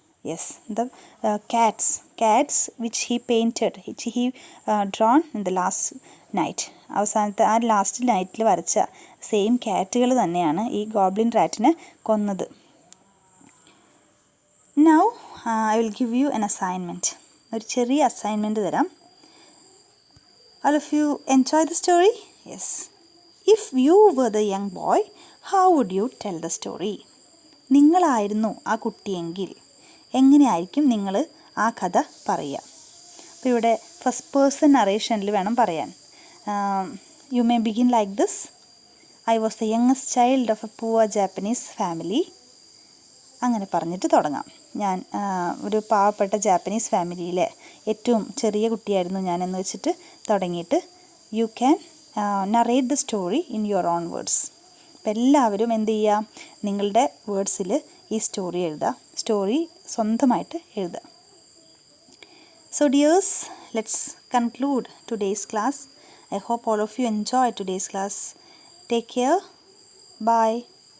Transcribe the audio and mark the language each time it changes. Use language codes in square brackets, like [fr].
[en] Yes, the cats which he painted, which he drawn in the last night. [ml] അവസാനത്തെ ആ last നൈറ്റിൽ വരച്ച same ക്യാറ്റുകൾ തന്നെയാണ് ഈ ഗോബ്ലിൻ റാറ്റിനെ കൊന്നത്. [en] Now I will give you an assignment. [ml] ഒരു ചെറിയ അസൈൻമെൻറ്റ് തരാം. [en] All of you enjoy the story? Yes. If you were the young boy, how would you tell the story? [ml] നിങ്ങളായിരുന്നു ആ കുട്ടിയെങ്കിൽ എങ്ങനെയായിരിക്കും നിങ്ങൾ ആ കഥ പറയുക? അപ്പോൾ ഇവിടെ ഫസ്റ്റ് പേഴ്സൺ നറേഷനിൽ വേണം പറയാൻ. [en] You may begin like this. I was the youngest child of a poor Japanese family. [ml] അങ്ങനെ പറഞ്ഞിട്ട് തുടങ്ങാം. ഞാൻ ഒരു പാവപ്പെട്ട ജാപ്പനീസ് ഫാമിലിയിലെ ഏറ്റവും ചെറിയ കുട്ടിയായിരുന്നു ഞാൻ എന്ന് വെച്ചിട്ട് തുടങ്ങിയിട്ട് [en] You can narrate the story in your own words. [ml] അപ്പം എല്ലാവരും എന്ത് ചെയ്യുക, നിങ്ങളുടെ വേർഡ്സിൽ ഈ സ്റ്റോറി എഴുതുക, സ്റ്റോറി സ്വന്തമായിട്ട് എഴുതുക. [en] So dears, let's conclude today's class. I hope all of you enjoyed today's class. Take care. Bye.